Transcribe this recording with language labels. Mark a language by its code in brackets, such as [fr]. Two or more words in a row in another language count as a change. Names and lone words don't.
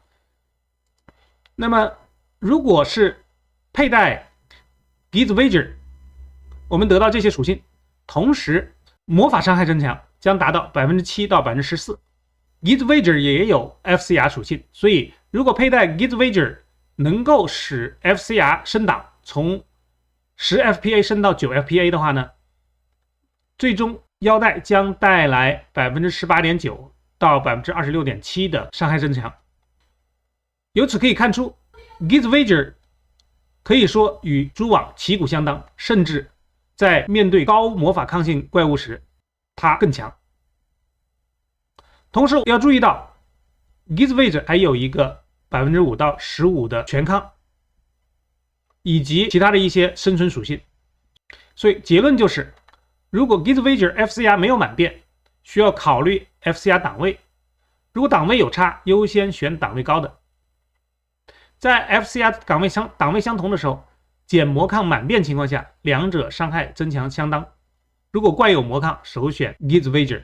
[zh] 那麼如果是佩戴 Gizwager， 我們得到這些屬性，同時魔法傷害增強將達到 7% 到 14%。Gizwager 也有 FCR 屬性，所以如果佩戴 Gizwager 能夠使 FCR 升檔從10 FPA 升到9 FPA 的話呢，最終腰帶将帶來 18.9% 到 26.7% 的傷害增強。由此可以看出 Gizwager 可以說與蛛網旗鼓相當，甚至在面對高魔法抗性怪物時它更強。同时要注意到 Gizwager 還有一個 5% 到15% 的全抗，以及其他的一些生存屬性。所以結論就是，如果 Gizwager FCR 沒有滿變，需要考慮 FCR 檔位。如果檔位有差，優先選檔位高的。在 FCR 檔位相同的時候，減魔抗滿變情況下，兩者傷害增強相當。如果怪有魔抗，首選 Gizwager。